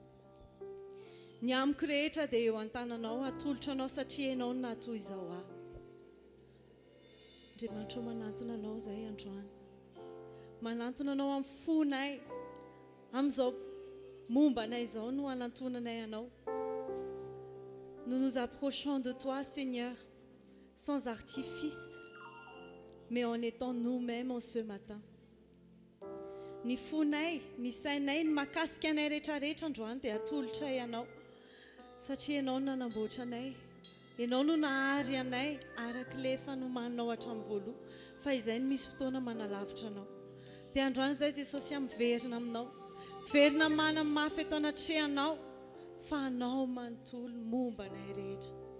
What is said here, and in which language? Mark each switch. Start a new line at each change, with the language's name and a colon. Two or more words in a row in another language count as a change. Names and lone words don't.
Malagasy: Ny amiko rehetra dia eo an-tananao, atolotra anao satria ianao no nahatoy izao Andriamanitra manantona anao izay androany. Manantona anao amin'ny fonay, amin'izao mombanay izao no hanantonanay anao.
French: Nous nous approchons de toi, Seigneur, sans artifice, mais en étant nous-mêmes en ce matin.
Malagasy: Ny fonay, ny sainay, ny mahakasika anay rehetrarehetra androany dia atolotra ianao satria ianao no nanamboatra anay. Ianao no nahary anay araka ilay fanomananao hatramin'ny voaloha, fa izay no misy fotoana manalavitra anao. Dia androany izay Jesosy miverina aminao. Verina mana mafy eto anatrehanao fa anao manontolo momba anay rehetra.